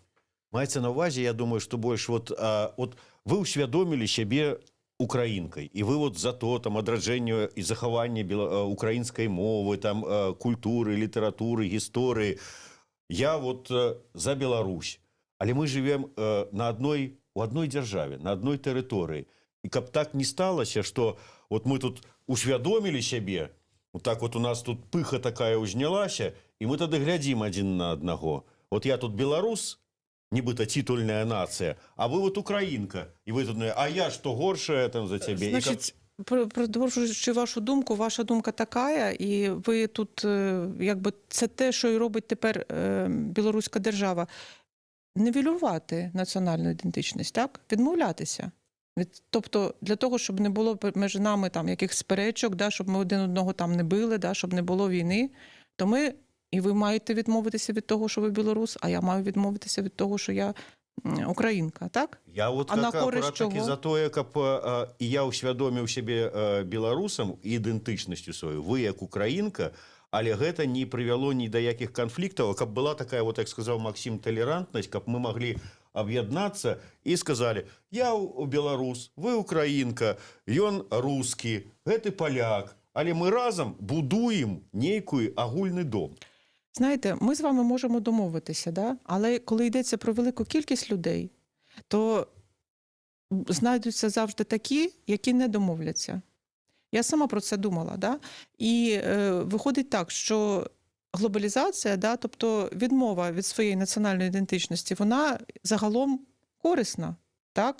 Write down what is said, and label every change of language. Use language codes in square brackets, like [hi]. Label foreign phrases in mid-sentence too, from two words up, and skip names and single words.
[uk] Мається на увазі, я думаю, що більш от ви усвідомили себе українкою, і ви от за то там адрадження і заховання української мови, там культури, літератури, історії. Я от за Білорусь. Але ми живемо у одній державі, на одній території. І каб так не сталося, що от ми тут усвідомили себе, [be] вот так вот у нас тут пыха такая узнялася, [ru] и мы тогда глядим один на одного. Вот я тут белорус, нібито титульная нация, а вы вот украинка. И вы тут, а я что, [be] горшая там за тебе? [uk] Значить, продовжуючи вашу думку, ваша думка така, і ви тут, якби, це те, що і робить тепер білоруська держава. Нівелювати національну ідентичність, так? Відмовлятися. Тобто для того, щоб не було між нами там якихось сперечок, да, щоб ми один одного там не били, да, щоб не було війни, то ми, і ви маєте відмовитися від того, що ви білорус, а я маю відмовитися від того, що я українка, так? [be] Я от акурат таки за тое, каб і я усвядоміў себе беларусам і ідэнтычнасцю сваю. Вы як украінка, але гэта не прывяло ні да якіх канфліктаў, каб была такая, вот як сказаў Максим, толерантнасць, каб мы маглі аб'яднацца і сказалі: я беларус, вы украінка, ён рускі, гэты паляк, але мы разам будуем нейкую агульны дом. [uk] Знаєте, ми з вами можемо домовитися, да? Але коли йдеться про велику кількість людей, то знайдуться завжди такі, які не домовляться. Я сама про це думала, да? І виходить так, що глобалізація, да, тобто відмова від своєї національної ідентичності, вона загалом корисна, так?